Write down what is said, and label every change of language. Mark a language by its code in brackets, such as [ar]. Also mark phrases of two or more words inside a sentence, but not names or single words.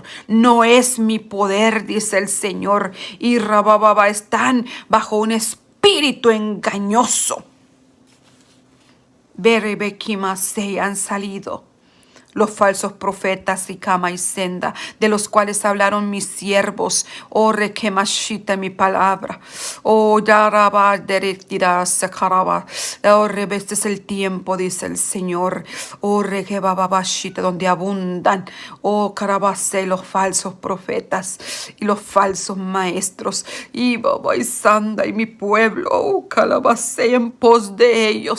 [es] No es mi poder, dice el Señor. Y están bajo un espíritu engañoso. Se han salido los falsos profetas y Cama y Senda, de los cuales hablaron mis siervos. Oh, requemashita mi palabra. Oh, yaraba deretira sacaraba. Oh, este es el tiempo, dice el Señor. Oh, requebabashita, donde abundan. Oh, carabase, los falsos profetas y los falsos maestros. Y baba y Sanda y mi pueblo. Oh, calabase en pos de ellos.